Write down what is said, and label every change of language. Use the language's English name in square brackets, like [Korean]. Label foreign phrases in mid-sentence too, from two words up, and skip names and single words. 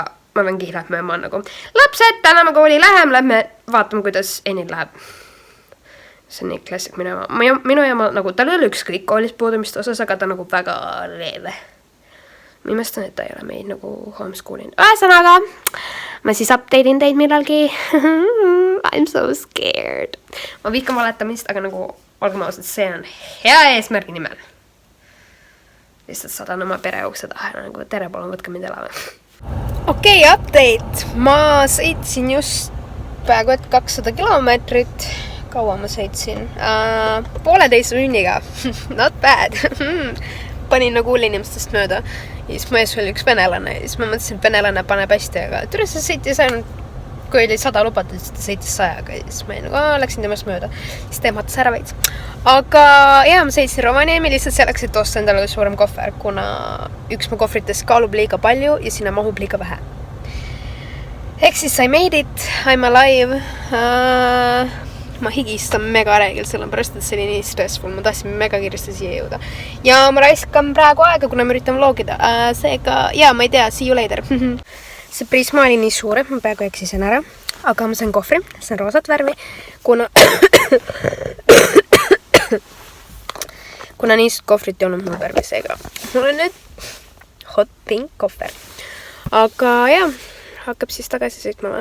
[Estonian] Aga ma pean kihlad mööma nagu. Lapsed, täna me kooli läheme, lähme vaatame, kuidas Enil läheb. See on nii klassik minu ema nagu, tal ei ole ükskõik koolis puudumist osas, aga ta nagu väga leeve. Ma imestan, et ta ei ole meid nagu homeschooling. Ühesõnaga, ma siis update'in teid millalgi. [English] I'm so scared. [Estonian] Ma vihkan valetamist, aga nagu, olgem ausad, see on hea eesmärgi nimel. Lihtsalt sadan oma pere ukse taha, nagu tere, palun võtke mind elama. Okei, update. Ma sõitsin just peaaegu et 200 kilomeetrit. Kaua ma sõitsin? 1,5 tunniga. [English] Not bad. [Estonian] Panin nagu inimestest mööda. Ja siis mees oli üks venelane. Ja siis ma mõtlesin, et venelane paneb hästi, aga türa see sõitis ainult, kui oli 100 lubatud, siis ta sõitis 100-ga. Ja siis ma nagu, läksin temast mööda. Siis teematas ära veits. Aga jah, ma sõitsin Rovaniemi lihtsalt selleks, et osta endale suurem kohver, kuna üks mu kohvritest kaalub liiga palju ja sinna mahub liiga vähe. Ehk siis [English] I made it, I'm alive. [Estonian] Ma higistan mega reegel, sellepärast, et see oli nii stressful. Ma tahtsin mega kiiresti siia jõuda. Ja ma raiskan praegu aega, kuna me üritan vlogida. Seega, jaa, ma ei tea, [English] see you later. [Estonian] See prisma oli nii suur, et ma peaaegu eksisen ära. Aga ma sain kohvri, see on roosat värvi. Kuna niisugust kohvrit ei olnud mul värvi, seega mul on nüüd [English] hot pink [Estonian] kohver. Aga jah, hakkab siis tagasi sõitma.